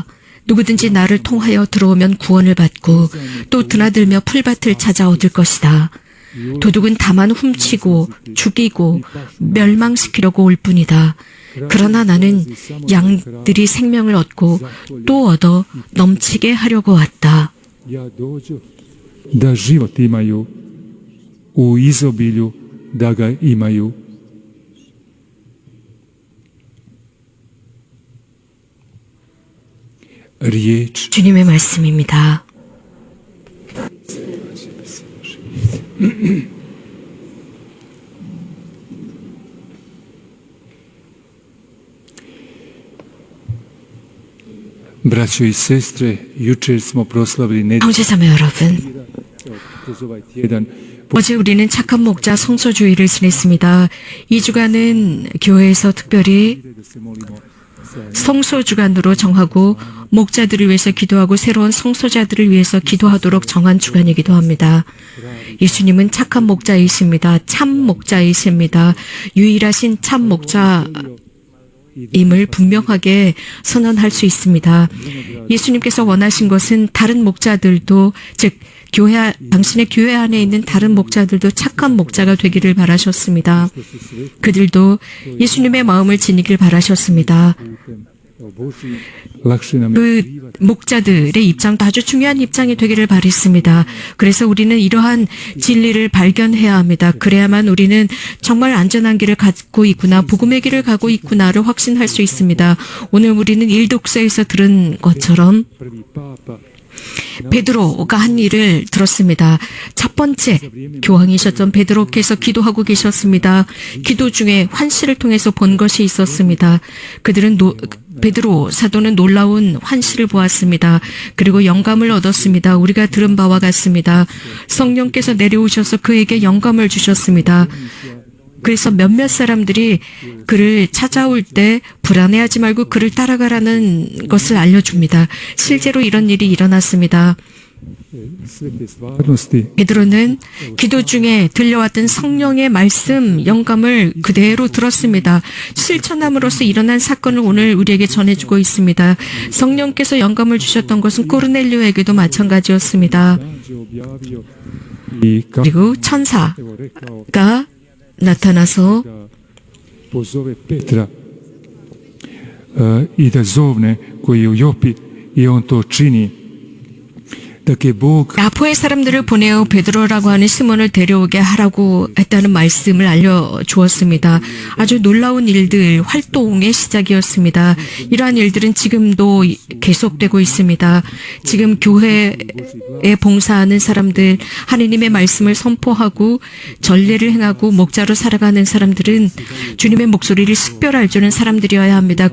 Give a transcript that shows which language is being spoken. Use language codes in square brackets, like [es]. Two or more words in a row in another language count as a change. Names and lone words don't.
[ko] 누구든지 나를 통하여 들어오면 구원을 받고 또 드나들며 풀밭을 찾아 얻을 것이다. 도둑은 다만 훔치고 죽이고 멸망시키려고 올 뿐이다. 그러나 나는 양들이 생명을 얻고 또 얻어 넘치게 하려고 왔다. [hr] ja dođu da život imaju u izobilju, da ga imaju. Riječ [ko] 주님의 말씀입니다. [hr] braćo i sestre, jučer smo proslavili nedjelju [ko] 형제자매 여러분, [hr] kroz ovaj tjedan. [ko] 어제 우리는 착한 목자 성소주의를 지냈습니다. 이 주간은 교회에서 특별히 [hr] Da se molimo za [ko] 성소주간으로 정하고 목자들을 위해서 기도하고 새로운 성소자들을 위해서 기도하도록 정한 주간이기도 합니다. 예수님은 착한 목자이십니다. 참 목자이십니다. 유일하신 참 목자임을 분명하게 선언할 수 있습니다. 예수님께서 원하신 것은 다른 목자들도, 즉 당신의 교회 안에 있는 다른 목자들도 착한 목자가 되기를 바라셨습니다. 그들도 예수님의 마음을 지니길 바라셨습니다. [hr] lakše nam je [ko] 그 목자들의 입장도 아주 중요한 입장이 되기를 바랬습니다. 그래서 우리는 이러한 진리를 발견해야 합니다. 그래야만 우리는 정말 안전한 길을 갖고 있구나, 복음의 길을 가고 있구나를 확신할 수 있습니다. 오늘 우리는 일독서에서 들은 것처럼 [hr] prvi papa [ko] 베드로가 한 일을 들었습니다. 첫 번째 교황이셨던 베드로께서 기도하고 계셨습니다. 기도 중에 환시를 통해서 본 것이 있었습니다. 그들은 베드로 사도는 놀라운 환시를 보았습니다. 그리고 영감을 얻었습니다. 우리가 들은 바와 같습니다. 성령께서 내려오셔서 그에게 영감을 주셨습니다. 그래서 몇몇 사람들이 그를 찾아올 때 불안해하지 말고 그를 따라가라는 것을 알려줍니다. 실제로 이런 일이 일어났습니다. [hr] sve te stvarnosti [ko] 베드로는 기도 중에 들려왔던 성령의 말씀, 영감을 그대로 들었습니다. 실천함으로써 일어난 사건을 오늘 우리에게 전해주고 있습니다. 성령께서 영감을 주셨던 것은 코르넬료에게도 마찬가지였습니다. [hr] objavio i kako [ko] 그리고 천사가 [hr] evo rekao [ko] 나타나서 [hr] da pozove Petra i da zovne koji je u Jopi i on to čini. Dakle, Bog [ko] 야포의 사람들을 보내어 베드로라고 하는 시몬을 데려오게 하라고 했다는 말씀을 알려주었습니다. 아주 놀라운 일들, 활동의 시작이었습니다. 이러한 일들은 지금도 계속되고 있습니다. 지금 교회에 봉사하는 사람들, 하느님의 말씀을 선포하고 전례를 행하고 목자로 살아가는 사람들은 주님의 목소리를 식별할 줄 아는 사람들이어야 합니다.